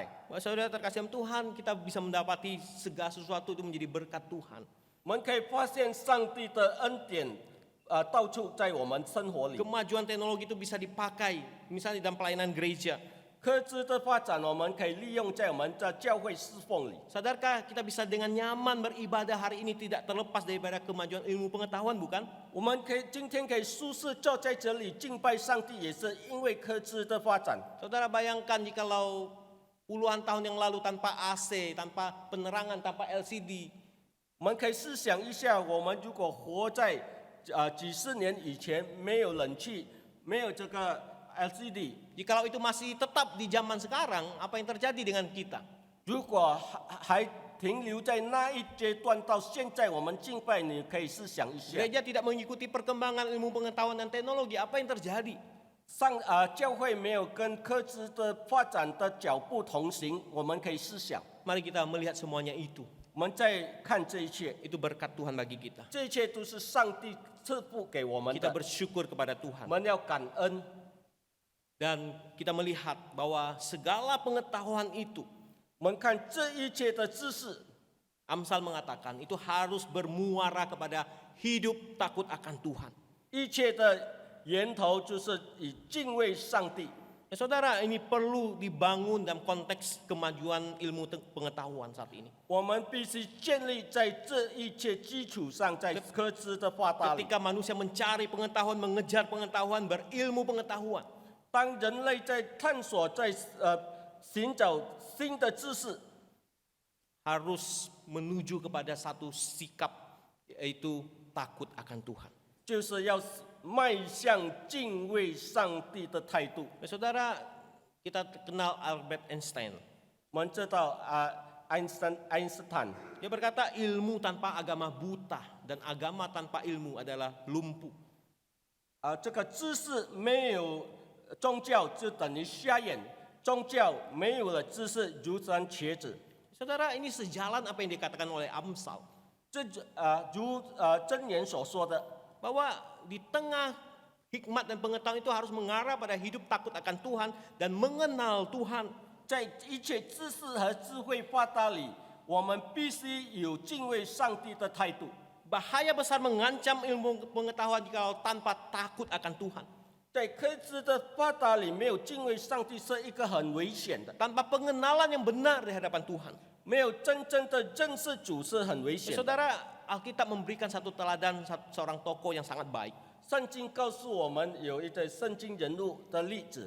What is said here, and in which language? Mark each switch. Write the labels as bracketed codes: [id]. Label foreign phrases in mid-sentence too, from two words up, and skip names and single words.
[id] Saudara terkasih Tuhan, kita bisa mendapati segala sesuatu itu menjadi berkat Tuhan. [zh] 我们可以发现上帝的恩典，到处在我们生活里。 [id] Kemajuan teknologi itu bisa dipakai, misalnya dalam pelayanan gereja. [zh] 科技的发展，我们可以利用在我们的教会侍奉里。 [id] Sadarkah kita bisa dengan nyaman beribadah hari ini tidak terlepas daripada kemajuan ilmu pengetahuan, bukan? [zh] 我们今天可以舒适坐在这里敬拜上帝，也是因为科技的发展。 [id] Saudara bayangkan jikalau puluhan tahun yang lalu tanpa AC, tanpa penerangan, tanpa LCD, [zh] 我们可以试想一下，我们如果活在几十年以前，没有冷气，没有这个 LCD， [id] jikalau itu masih tetap di zaman sekarang, apa yang terjadi dengan kita? [zh] 如果还停留在那一阶段，到现在我们敬拜，你可以试想一下， [id] Gereja tidak mengikuti perkembangan ilmu pengetahuan dan teknologi, apa yang terjadi? [zh] 教会没有跟科技的发展的脚步同行，我们可以试想， [id] Mari kita melihat semuanya itu. [zh] 我们再看这一切， [id] Itu berkat Tuhan bagi kita. [zh] 这一切都是上帝赐福给我们 [id] Kita [zh] 的， [id] bersyukur kepada [zh] 我 [id] Tuhan. [zh] 们要感恩。 [id] Dan kita melihat bahwa segala pengetahuan itu, [zh] 我们看这一切的知识， [id] Amsal mengatakan itu harus bermuara kepada hidup takut akan Tuhan. [zh] 一切的源头就是以敬畏上帝。 [id] Ya, saudara, ini perlu dibangun dalam konteks kemajuan ilmu pengetahuan saat ini. [zh] 我们必须建立在这一切基础上，在科技的发达里。 [id] Ketika manusia mencari pengetahuan, mengejar pengetahuan, berilmu pengetahuan, [zh] 当人类在探索、在寻找新的知识， [id] harus menuju kepada satu sikap, yaitu takut akan Tuhan. [zh] 就是要迈向敬畏上帝的态度。 [id] Ya, saudara, kita kenal Albert Einstein. [zh] 我们知道爱因斯坦， [id] Dia berkata ilmu tanpa agama buta dan agama tanpa ilmu adalah lumpuh. [zh] 这个知识没有宗教就等于瞎眼，宗教没有了知识如山瘸子。 [id] Saudara, ini sejalan apa yang dikatakan oleh Amsal. [zh] 这如箴言所说的， [id] Bahwa di tengah hikmat dan pengetahuan itu harus mengarah pada hidup takut akan Tuhan dan mengenal Tuhan. [zh] 在一切知识和智慧发达里，我们必须有敬畏上帝的态度。 [id] Bahaya besar mengancam ilmu pengetahuan jika tanpa takut akan Tuhan. [zh] 在科技的发达里，没有敬畏上帝是一个很危险的， [id] Tanpa pengenalan yang benar di hadapan Tuhan. [zh] 没有真正的认识主是很危 [id] Ya, [zh] 险的。 [id] saudara, Alkitab memberikan satu teladan seorang tokoh yang sangat baik. [zh] 圣经告诉我们有一个圣经人物的例子，